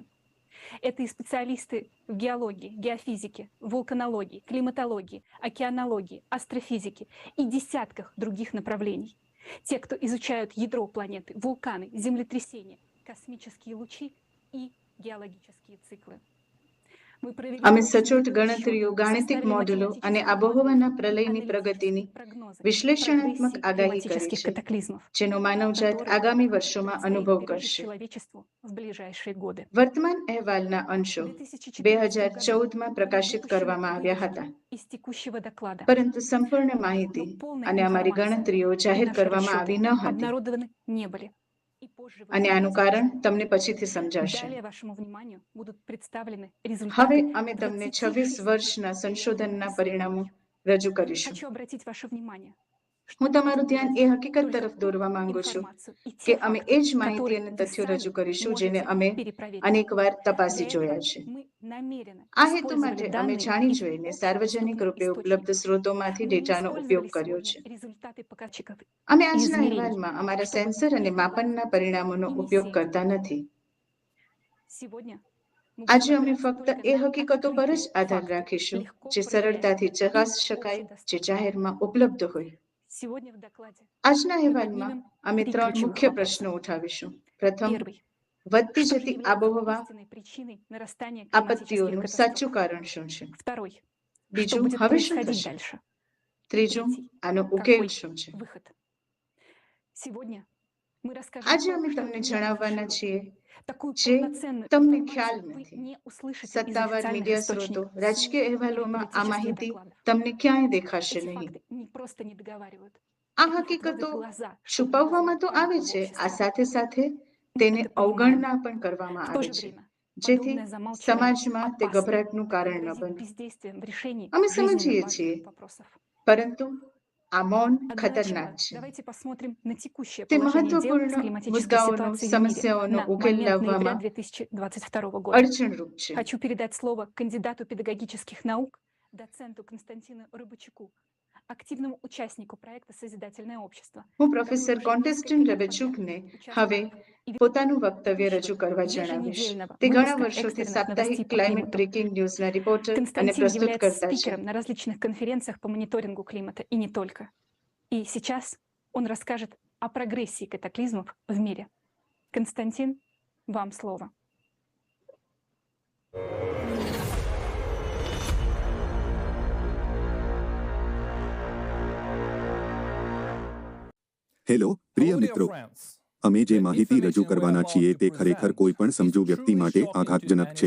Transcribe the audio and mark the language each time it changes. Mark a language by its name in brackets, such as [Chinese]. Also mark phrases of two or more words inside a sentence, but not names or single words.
[Russian] Это и специалисты в геологии, геофизике, вулканологии, климатологии, океанологии, астрофизике и десятках других направлений. Те, кто изучают ядро планеты, вулканы, землетрясения, космические лучи и геологические циклы. Мы провели [Gujarati] અમે [Russian] точные [Gujarati] સચોટ [Russian] расчеты, [Gujarati] ગણતરીઓ, ગાણિતિક [Russian] составили [Gujarati] મોડેલો અને [Russian] математические [Gujarati] આબોહવાના [Russian] модели, [Gujarati] પ્રલયની પ્રગતિની [Russian] аналитические прогнозы, [Gujarati] વિશ્લેષણાત્મક [Russian] прогрессии [Gujarati] આગાહી કરી [Russian] климатических [Gujarati] છે, [Russian] катаклизмов, [Gujarati] જેનો માનવજાત [Russian] которые [Gujarati] આગામી વર્ષોમાં [Russian] предстоит [Gujarati] અનુભવ [Russian] пережить [Gujarati] કરશે. [Russian] человечеству в ближайшие годы. [Gujarati] વર્તમાન અહેવાલના અંશો [Russian] В 2014 [Gujarati] 2014માં [Russian] году [Gujarati] પ્રકાશિત [Russian] выпущены [Gujarati] કરવામાં આવ્યા [Russian] вырезки [Gujarati] હતા, [Russian] из текущего доклада. [Gujarati] પરંતુ સંપૂર્ણ માહિતી [Russian] Но полная [Gujarati] અને અમારી [Russian] информация [Gujarati] ગણતરીઓ [Russian] и [Gujarati] જાહેર [Russian] наши [Gujarati] કરવામાં [Russian] расчеты [Gujarati] આવી ન હતી, [Russian] обнародованы не были. И позже вы [Gujarati] અને આનું [Russian] узнаете [Gujarati] કારણ [Russian] почему. [Gujarati] તમને пછીથી સમજાશે. [Russian] Далее вашему вниманию будут представлены [Gujarati] હવે [Russian] результаты [Gujarati] અમે તમને 26 26 વર્ષના સંશોધનના પરિણામો [Russian] исследований. [Gujarati] રજૂ કરીશું. [Russian] Хочу обратить ваше внимание, что [Gujarati] હું [Russian] мы [Gujarati] તમારું [Russian] будем [Gujarati] ધ્યાન [Russian] приводить [Gujarati] એ હકીકત [Russian] только [Gujarati] તરફ [Russian] ту [Gujarati] દોરવા માંગુ છું [Russian] информацию и [Gujarati] કે [Russian] те [Gujarati] અમે [Russian] факты, [Gujarati] એ જ માહિતી [Russian] которые [Gujarati] અને [Russian] вы [Gujarati] તથ્યો [Russian] сами [Gujarati] રજૂ કરીશું [Russian] можете [Gujarati] જેને અમે [Russian] перепроверить. [Gujarati] અનેકવાર તપાસી [Russian] Для [Gujarati] જોયા [Russian] этого [Gujarati] છે. [Russian] мы намеренно [Gujarati] આ હેતુ [Russian] использовали [Gujarati] માટે અમે [Russian] данные [Gujarati] જાણી [Russian] из [Gujarati] જોઈને સાર્વજનિક [Russian] общедоступных [Gujarati] રૂપે ઉપલબ્ધ [Russian] источников. [Gujarati] સ્ત્રોતોમાંથી [Russian] Мы не [Gujarati] ડેટાનો ઉપયોગ [Russian] использовали [Gujarati] કર્યો [Russian] сегодня [Gujarati] છે. [Russian] результаты показчиков [Gujarati] અમે [Russian] и [Gujarati] આજના [Russian] измерений, [Gujarati] અહેવાલમાં અમારા [Russian] чтобы [Gujarati] સેન્સર અને માપનના પરિણામોનો [Russian] и не [Gujarati] ઉપયોગ [Russian] сеять. [Gujarati] કરતા નથી. [Russian] Сегодня мы [Gujarati] આજે [Russian] будем [Gujarati] અમે [Russian] опираться [Gujarati] ફક્ત [Russian] только [Gujarati] એ [Russian] на [Gujarati] હકીકતો પર જ [Russian] открытые [Gujarati] આધાર [Russian] факты, [Gujarati] રાખીશું [Russian] легко [Gujarati] જે સરળતાથી [Russian] проверяемые [Gujarati] ચકાસી [Russian] и [Gujarati] શકાય, જે [Russian] общедоступные. [Gujarati] જાહેરમાં ઉપલબ્ધ હોય. [Russian] Сегодня в докладе [Gujarati] આજના [Russian] мы [Gujarati] અહેવાલમાં [Russian] поднимем [Gujarati] અમે 3 ત્રણ [Russian] ключевых [Gujarati] મુખ્ય [Russian] вопроса. [Gujarati] પ્રશ્નો ઉઠાવીશું. પ્રથમ, [Russian] Первый. [Gujarati] વધતી [Russian] Что же [Gujarati] જતી [Russian] является [Gujarati] આબોહવા [Russian] истинной причиной нарастания климатических [Gujarati] આપત્તિઓનું [Russian] катастроф? [Gujarati] સાચું કારણ શું છે? [Russian] Второй. Что [Gujarati] બીજું, [Russian] будет [Gujarati] હવે શું [Russian] происходить [Gujarati] થશે? [Russian] дальше? [Gujarati] ત્રીજું, [Russian] Третий. [Gujarati] આનો ઉકેલ [Russian] Какой [Gujarati] શું છે? [Russian] выход? Сегодня мы расскажем [Gujarati] આજે [Russian] то, [Gujarati] અમે [Russian] что [Gujarati] તમને [Russian] не [Gujarati] જણાવવાના [Russian] афишируем. [Gujarati] છીએ [Russian] Такую [Gujarati] જે [Russian] полноценную [Gujarati] તમને [Russian] информацию [Gujarati] ખ્યાલ [Russian] вы [Gujarati] નથી. [Russian] не услышите из [Gujarati] સત્તાવાર [Russian] официальных [Gujarati] મીડિયા સ્ત્રોતો, [Russian] источников, [Gujarati] રાજકીય [Russian] СМИ или [Gujarati] અહેવાલોમાં આ [Russian] политических [Gujarati] માહિતી [Russian] докладов. [Gujarati] તમને ક્યાંય દેખાશે [Russian] Эти [Gujarati] નહીં. [Russian] факты не просто не договаривают. [Gujarati] આ [Russian] От них [Gujarati] હકીકતો [Russian] отводят глаза, чтобы [Gujarati] છુપાવવામાં [Russian] вызывать [Gujarati] તો [Russian] панику [Gujarati] આવે [Russian] в [Gujarati] છે, આ [Russian] обществе. [Gujarati] સાથે સાથે [Russian] Мы [Gujarati] તેને [Russian] это понимаем. [Gujarati] અવગણના પણ કરવામાં [Russian] В то [Gujarati] આવે [Russian] же [Gujarati] છે, [Russian] время [Gujarati] જેથી [Russian] подобное замалчивание [Gujarati] સમાજમાં તે [Russian] опасно [Gujarati] ગભરાટનું [Russian] и [Gujarati] કારણ ન [Russian] грозит [Gujarati] બને. [Russian] бездействием в решении [Gujarati] અમે [Russian] жизненно [Gujarati] સમજીએ [Russian] важных [Gujarati] છીએ, [Russian] вопросов. [Gujarati] પરંતુ આ મૌન [Russian] А для [Gujarati] ખતરનાક [Russian] начала [Gujarati] છે. [Russian] давайте посмотрим на текущее [Gujarati] તે [Russian] положение дел [Gujarati] મહત્વપૂર્ણ [Russian] с климатической [Gujarati] મુદ્દાઓનો, [Russian] ситуацией в мире [Gujarati] સમસ્યાઓનો [Russian] на [Gujarati] ઉકેલ [Russian] момент ноября [Gujarati] લાવવામાં [Russian] 2022 года. [Gujarati] અડચણરૂપ છે. [Russian] Хочу передать слово кандидату педагогических наук, доценту Константину Рыбачуку, активному участнику проекта «Созидательное общество», [Gujarati] હું [Russian] который [Gujarati] પ્રોફેસર [Russian] уже [Gujarati] કોન્ટેસ્ટન [Russian] несколько лет [Gujarati] રેબેચુકને [Russian] подряд [Gujarati] હવે [Russian] участвует и [Gujarati] પોતાનું વક્તવ્ય રજૂ [Russian] ведущего [Gujarati] કરવા જણાવીશ. [Russian] еженедельного [Gujarati] તે ઘણા [Russian] выпуска [Gujarati] વર્ષોથી [Russian] экстренных [Gujarati] સાપ્તાહિક [Russian] новостей по [Gujarati] ક્લાઇમેટ [Russian] климату. [English] breaking news reporter [Gujarati] અને [Russian] Константин является [Gujarati] પ્રસ્તુતકર્તા છે. [Russian] спикером на различных конференциях по мониторингу климата и не только. И сейчас он расскажет о прогрессии катаклизмов в мире. Константин, вам слово. [Gujarati] હેલો પ્રિય મિત્રો, અમે જે માહિતી રજૂ કરવાના છીએ તે ખરેખર કોઈ પણ સમજુ વ્યક્તિ માટે આઘાતજનક છે.